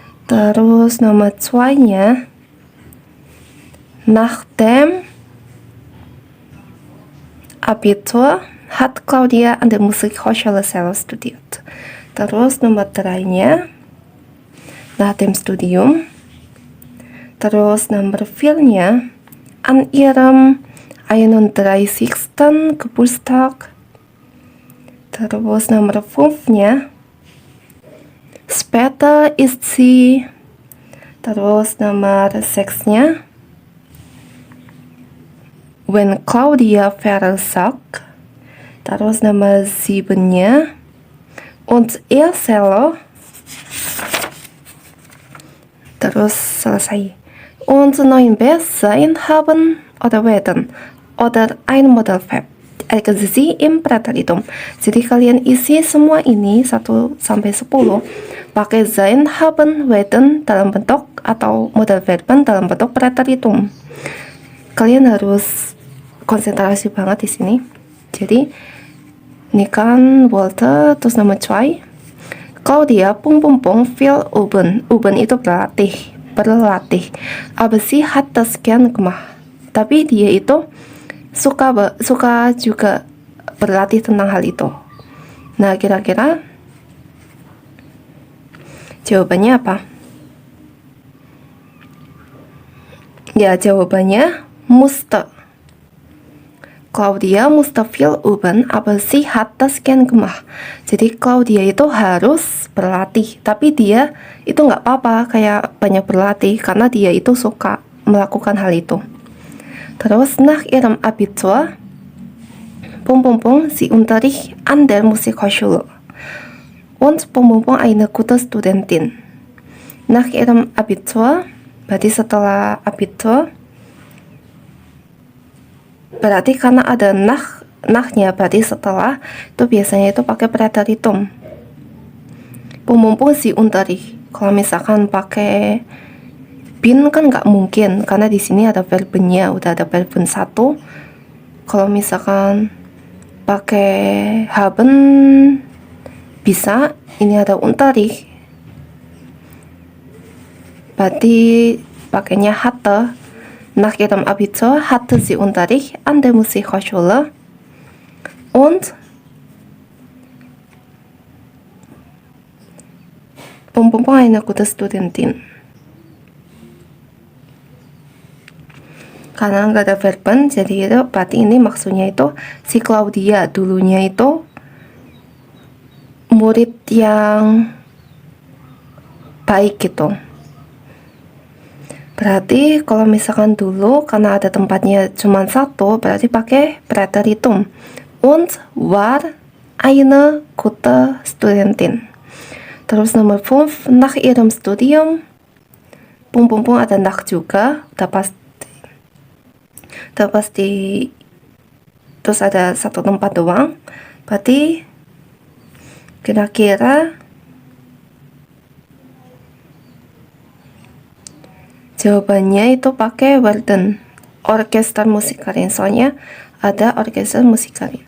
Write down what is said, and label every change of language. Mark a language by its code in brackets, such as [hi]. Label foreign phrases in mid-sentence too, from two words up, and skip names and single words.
[id] Terus nomor 2-nya [de] Nach dem Abitur hat Claudia an der Musikhochschule Selo studiert. [id] Terus nomor 3-nya, [de] nach dem Studium. [id] Terus nomor 4-nya, [de] an ihrem 31. Geburtstag. [id] Terus nomor 5-nya, [de] später ist sie. [id] Terus nomor 6-nya, [de] when Claudia versagt. [id] Terus nomor 7-nya, [de] und ihr Cello. [id] Terus selesai. [de] Und 9b, sein, haben oder werden oder ein Modalverb. Ergänzen Sie im Präteritum. [id] Jadi kalian isi semua ini 1 sampai 10 pakai [de] sein, haben, werden [id] dalam bentuk atau [de] modal verben [id] dalam bentuk Präteritum. Kalian harus konsentrasi banget di sini. Jadi ini kan wollte, terus nomor 2. [de] Claudia viel üben. [id] Üben itu berlatih. [de] Aber sie hat das gern gemacht. [id] Tapi dia itu suka juga berlatih tentang hal itu. Nah, kira-kira jawabannya apa? Ya, jawabannya musste. [de] Claudia musste viel üben, aber sie hat das gern gemacht. [id] Jadi Claudia itu harus berlatih, tapi dia itu nggak apa-apa kayak banyak berlatih karena dia itu suka melakukan hal itu. [de] Terus nach ihrem Abitur, sie Unterricht an der Musikhochschule und eine gute Studentin. Nach ihrem Abitur, [id] berarti setelah Abitur, berarti karena ada nachnya, berarti setelah, itu biasanya itu pakai Präteritum. [de] Sie Unterricht. [id] Kalau misalkan pakai bin kan nggak mungkin karena di sini ada verbnya, udah ada verben 1. Kalau misalkan pakai haben bisa, ini ada Unterricht, berarti pakainya hatte. [de] Nach ihrem Abitur hatte sie Unterricht an der Musikhochschule und eine gute Studentin. [id] Karena nggak ada verben, jadi itu berarti ini maksudnya itu si Claudia dulunya itu murid yang baik gitu. Berarti kalau misalkan dulu karena ada tempatnya cuma 1, berarti pakai Präteritum. [de] Und war eine gute Studentin. [id] Terus nomor 5, [de] nach ihrem Studium, [id] ada nach juga, udah pasti, terus ada 1 tempat doang, berarti kira-kira jawabannya itu pakai werden, [de] Orchester Musikerin, [id] soalnya ada [de] Orchester Musikerin.